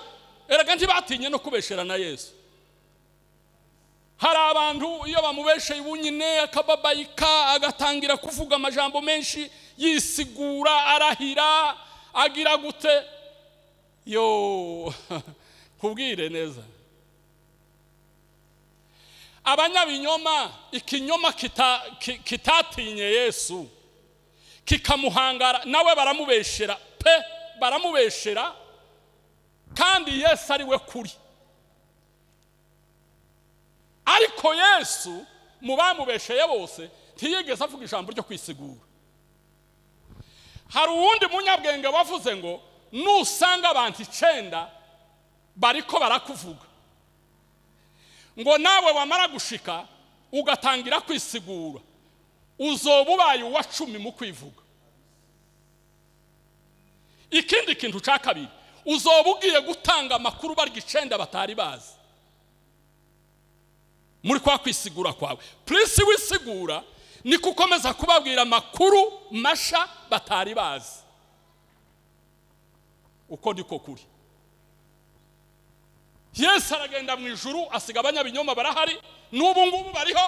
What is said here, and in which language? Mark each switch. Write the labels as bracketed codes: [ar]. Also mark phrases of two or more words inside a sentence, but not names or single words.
[rn] Erega ntibatinye no kubeshera na Yesu. Hari abantu iyo bamubesheye ubunyine akababayika agatangira kuvuga amajambo menshi yisigura arahira agira gute yo kubwire neza. Abanyabinyoma ikinyoma kitatinye Yesu kikamuhangara, nawe baramubeshera pe, baramubeshera kandi Yesu ari we kuri. Ariko Yesu mu bamubesheye bose ntiyigeze avuga ijambo ryo kwisigura. Hari uwundi munyabwenge wavuze ngo nusanga abantu 9 bariko barakuvuga ngo nawe wamara gushika ugatangira kwisigura, uzoba ubaye uwa 10 mu kwivuga. Ikindi kintu ca kabiri, uzoba ugiye gutanga amakuru barya 9 batari bazi muri kwa kwisigura kwawe. Prince wisigura ni kukomeza kubabwira amakuru masha batari bazi. Uko niko kuri. Yesu aragenda mu ijuru asiga abanyabinyoma barahari, n'ubu ngubu bariho.